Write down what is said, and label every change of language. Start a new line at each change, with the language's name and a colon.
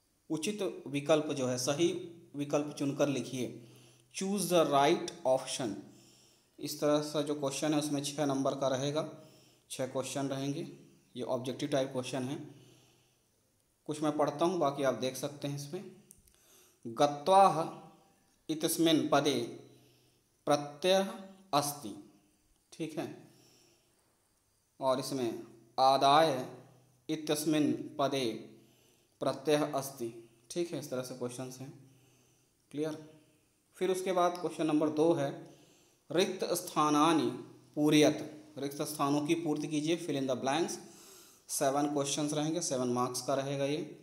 Hindi: उचित विकल्प जो है, सही विकल्प चुनकर लिखिए।
English: Choose the right option.
Hindi: इस तरह से जो क्वेश्चन है उसमें 6 नंबर का रहेगा, 6 क्वेश्चन रहेंगे। ये ऑब्जेक्टिव टाइप क्वेश्चन है। कुछ मैं पढ़ता हूँ, बाकी आप देख सकते हैं इसमें।
Sanskrit: गत्वाः इत्यस्मिन् पदे प्रत्ययः अस्ति,
Hindi: ठीक है। और इसमें
Sanskrit: आदाय इत्यस्मिन् पदे प्रत्ययः अस्ति,
Hindi: ठीक है। इस तरह से क्वेश्चंस हैं, क्लियर। फिर उसके बाद क्वेश्चन नंबर 2 है
Sanskrit: रिक्त स्थानानि पूरयत।
Hindi: रिक्त स्थानों की पूर्ति कीजिए,
English: Fill in the blanks.
Hindi: 7 questions रहेंगे, 7 मार्क्स का रहेगा ये।